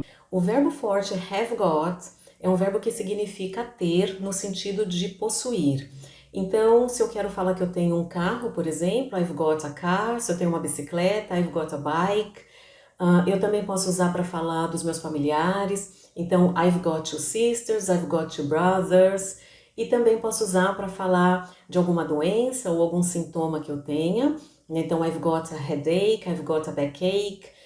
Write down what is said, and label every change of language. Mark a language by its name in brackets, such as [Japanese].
[Portuguese] O verbo forte have got é um verbo que significa ter no sentido de possuir. Então, se eu quero falar que eu tenho um carro, por exemplo, [English] I've got a car. [Portuguese] Se eu tenho uma bicicleta, [English] I've got a bike. [Portuguese] Eu também posso usar para falar dos meus familiares. [English] Então, I've got two sisters, I've got two brothers. [Portuguese] E também posso usar para falar de alguma doença ou algum sintoma que eu tenha. [English] Então, I've got a headache, I've got a backache.